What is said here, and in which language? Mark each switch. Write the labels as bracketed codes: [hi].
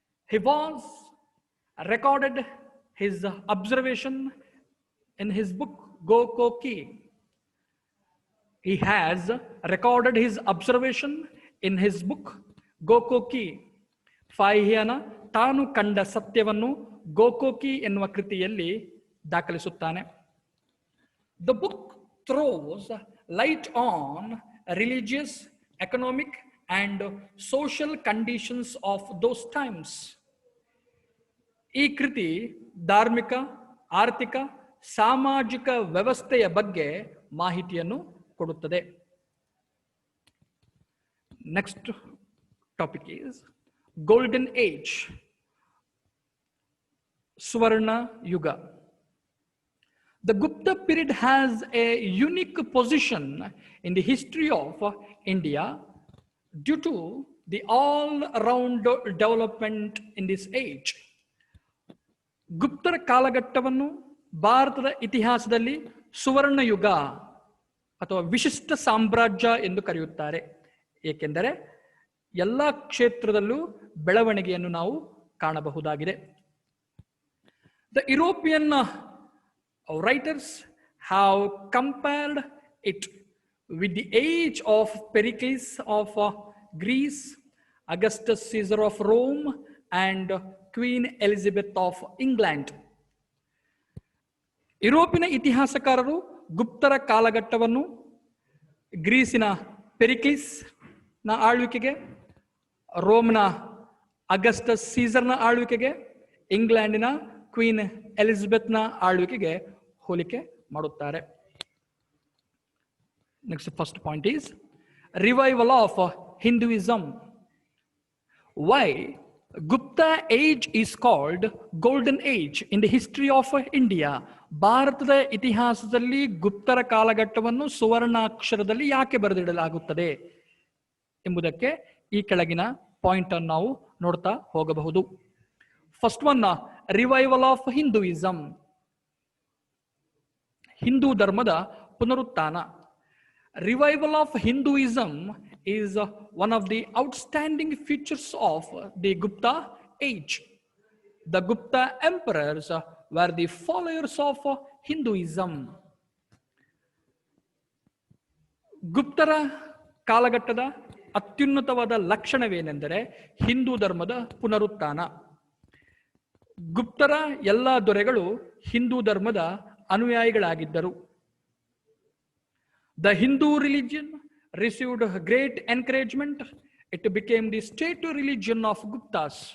[en] He was recorded his observation in his book Gokoki. He has recorded his observation in his book Gokoki. [kn] ಫಾಹಿಯಾನ ತಾನು ಕಂಡ ಸತ್ಯವನ್ನು ಗೋಕೋಕಿ ಎನ್ನುವ ಕೃತಿಯಲ್ಲಿ ದಾಖಲಿಸುತ್ತಾನೆ. [en] The book throws light on religious, economic and social conditions of those times. [kn] ಈ ಕೃತಿ ಧಾರ್ಮಿಕ, ಆರ್ಥಿಕ, ಸಾಮಾಜಿಕ ವ್ಯವಸ್ಥೆಯ ಬಗ್ಗೆ ಮಾಹಿತಿಯನ್ನು ಕೊಡುತ್ತದೆ. [en] next topic is golden age, [kn] ಸುವರ್ಣ ಯುಗ. [en] The Gupta period has a unique position in the history of India due to the all-round development in this age. [kn] ಗುಪ್ತರ ಕಾಲಘಟ್ಟವನ್ನು ಭಾರತದ ಇತಿಹಾಸದಲ್ಲಿ ಸುವರ್ಣ ಯುಗ ಅಥವಾ ವಿಶಿಷ್ಟ ಸಾಮ್ರಾಜ್ಯ ಎಂದು ಕರೆಯುತ್ತಾರೆ. ಏಕೆಂದರೆ ಎಲ್ಲ ಕ್ಷೇತ್ರದಲ್ಲೂ ಬೆಳವಣಿಗೆಯನ್ನು ನಾವು ಕಾಣಬಹುದಾಗಿದೆ. [en] The European Writers have compared it with the age of Pericles of Greece, Augustus Caesar of Rome, and Queen Elizabeth of England. [kn] ಯುರೋಪಿನ ಇತಿಹಾಸಕಾರರು ಗುಪ್ತರ ಕಾಲಘಟ್ಟವನ್ನು ಗ್ರೀಸಿನ ಪೆರಿಕ್ಲಿಸ್ ನ ಆಳ್ವಿಕೆಗೆ, ರೋಮ್ನ ಅಗಸ್ಟಸ್ ಸೀಸರ್ನ ಆಳ್ವಿಕೆಗೆ, ಇಂಗ್ಲೆಂಡಿನ ಕ್ವೀನ್ ಎಲಿಜಬೆತ್ನ ಆಳ್ವಿಕೆಗೆ ಹೋಲಿಕೆ ಮಾಡುತ್ತಾರೆ. [en] Next, first point is revival of Hinduism. Why Gupta age is called golden age in the history of India? [kn] ಭಾರತದ ಇತಿಹಾಸದಲ್ಲಿ ಗುಪ್ತರ ಕಾಲಘಟ್ಟವನ್ನು ಸುವರ್ಣಾಕ್ಷರದಲ್ಲಿ ಯಾಕೆ ಬರೆದಿಡಲಾಗುತ್ತದೆ ಎಂಬುದಕ್ಕೆ ಈ ಕೆಳಗಿನ ಪಾಯಿಂಟ್ ಅನ್ನು ನಾವು ನೋಡ್ತಾ ಹೋಗಬಹುದು. [en] first one, revival of Hinduism, [kn] Hindu ಧರ್ಮದ ಪುನರುತ್ಥಾನ. [en] Revival of Hinduism is one of the outstanding features of the Gupta age. The Gupta emperors were the followers of Hinduism. [kn] ಗುಪ್ತರ ಕಾಲಘಟ್ಟದ ಅತ್ಯುನ್ನತವಾದ ಲಕ್ಷಣವೇನೆಂದರೆ Hindu ಧರ್ಮದ ಪುನರುತ್ಥಾನ. ಗುಪ್ತರ ಎಲ್ಲ ದೊರೆಗಳು ಹಿಂದೂ ಧರ್ಮದ ಅನುಯಾಯಿಗಳಾಗಿದ್ದರು. [en] The Hindu religion received great encouragement. It became the state religion of Guptas.